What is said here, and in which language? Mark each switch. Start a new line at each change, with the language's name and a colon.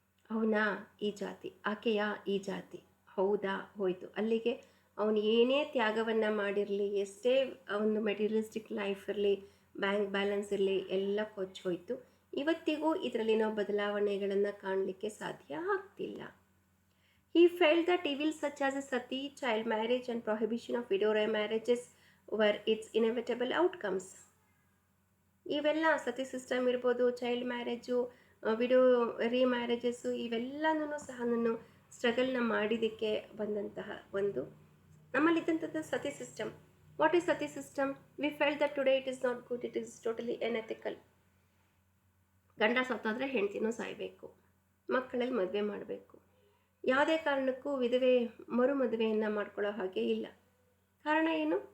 Kannada: ಅವನಾ ಈ ಜಾತಿ, ಆಕೆಯಾ ಈ ಜಾತಿ, ಹೌದಾ ಹೋಯಿತು ಅಲ್ಲಿಗೆ. ಅವನು ಏನೇ ತ್ಯಾಗವನ್ನು ಮಾಡಿರಲಿ, ಎಷ್ಟೇ ಒಂದು ಮೆಟೀರಿಯಲಿಸ್ಟಿಕ್ ಲೈಫ್ ಇರಲಿ, ಬ್ಯಾಂಕ್ ಬ್ಯಾಲೆನ್ಸ್ ಇರಲಿ, ಎಲ್ಲ ಕೊಚ್ಚಿ ಹೋಯಿತು. ಇವತ್ತಿಗೂ ಇದರಲ್ಲಿ ನಾವು ಬದಲಾವಣೆಗಳನ್ನು ಕಾಣಲಿಕ್ಕೆ ಸಾಧ್ಯ ಆಗ್ತಿಲ್ಲ.
English: He felt that evils such as sati, child marriage and prohibition of widow marriages were its inevitable outcomes.
Kannada: ಇವೆಲ್ಲ ಸತಿ ಸಿಸ್ಟಮ್ ಇರ್ಬೋದು, ಚೈಲ್ಡ್ ಮ್ಯಾರೇಜು, ವಿಡೋ ಮ್ಯಾರೇಜಸ್ಸು, ಇವೆಲ್ಲನೂ ಸಹ ಸ್ಟ್ರಗಲ್ನ ಮಾಡಿದ್ದಕ್ಕೆ ಬಂದಂತಹ ಒಂದು ನಮ್ಮಲ್ಲಿದ್ದಂಥದ್ದು ಸತಿ ಸಿಸ್ಟಮ್.
English: What is sati system? We felt that today it is not good, it is totally unethical.
Kannada: ಗಂಡ ಸತ್ತಾದರೆ ಹೆಂಡ್ತಿನೂ ಸಾಯಬೇಕು, ಮಕ್ಕಳಲ್ಲಿ ಮದುವೆ ಮಾಡಬೇಕು, ಯಾವುದೇ ಕಾರಣಕ್ಕೂ ವಿಧವೆ ಮರುಮದುವೆಯನ್ನು ಮಾಡ್ಕೊಳ್ಳೋ ಹಾಗೆ ಇಲ್ಲ. ಕಾರಣ ಏನು?